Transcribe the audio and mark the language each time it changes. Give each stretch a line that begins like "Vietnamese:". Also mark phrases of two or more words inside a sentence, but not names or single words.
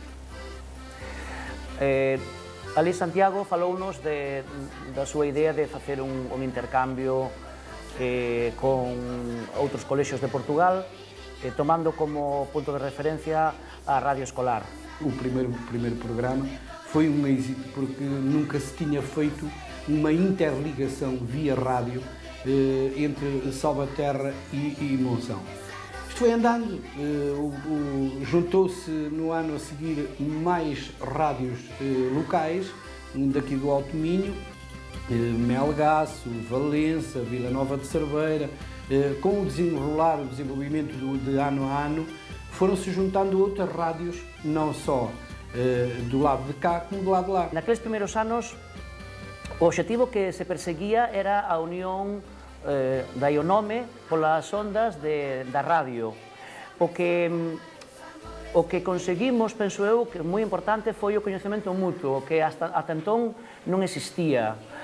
Galician: Ali Santiago falounos da súa idea de facer un intercambio con outros colexios de Portugal, tomando como punto de referencia a radio escolar.
Portuguese: O primeiro programa foi um êxito porque nunca se tinha feito uma interligação via rádio entre Salvaterra e Monção. Isto foi andando, juntou-se no ano a seguir mais rádios locais, daqui do Alto Minho, Melgaço, Valença, Vila Nova de Cerveira. Com o desenvolvimento de ano a ano, foram-se juntando outras rádios, não só do lado de cá, como do lado de lá. Naqueles primeiros anos,
Galician: o obxectivo que se perseguía era a unión da nome polas ondas da radio. O que conseguimos, penso eu, que é moi importante, foi o coñecemento mutuo, que ata entón non existía.